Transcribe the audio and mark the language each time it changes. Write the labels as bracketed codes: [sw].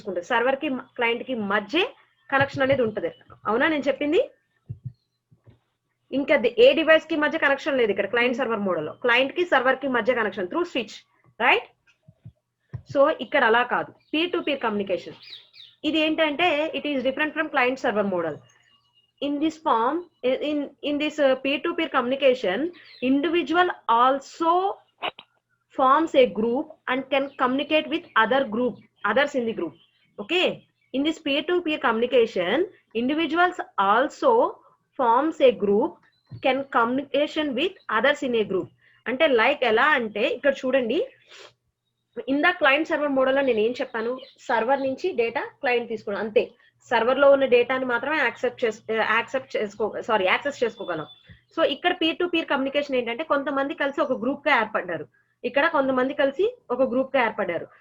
[te] Server కి client కి మధ్య కనెక్షన్ అనేది ఉంటది. అవునా నేను చెప్పింది? ఇంకా ఏ డివైస్ కి మధ్య కనెక్షన్ లేదు ఇక్కడ క్లయింట్ సర్వర్ మోడల్లో. క్లయింట్ కి సర్వర్ కి మధ్య connection through switch, right? So ఇక్కడ అలా కాదు, పీర్ టు పీర్ కమ్యూనికేషన్. ఇది ఏంటంటే [en] It is different from client server model. In this form, in this peer-to-peer communication, individual also forms a group and can communicate with others in the group. Okay, in this peer-to-peer communication, individuals also forms a group, can communication with others in a group. [te] అంటే like ఎలా అంటే ఇక్కడ చూడండి, ఇందా client server మోడల్లో నేను ఏం చెప్పాను? సర్వర్ నుంచి డేటా క్లయింట్ తీసుకోవడం అంతే. సర్వర్ లో ఉన్న డేటాని మాత్రమే యాక్సెస్ చేసుకోగలం. సో ఇక్కడ పీర్ టు పీర్ కమ్యూనికేషన్ ఏంటంటే కొంతమంది కలిసి ఒక గ్రూప్ గా ఏర్పడ్డారు, ఇక్కడ కొంతమంది కలిసి ఒక గ్రూప్ గా ఏర్పడ్డారు.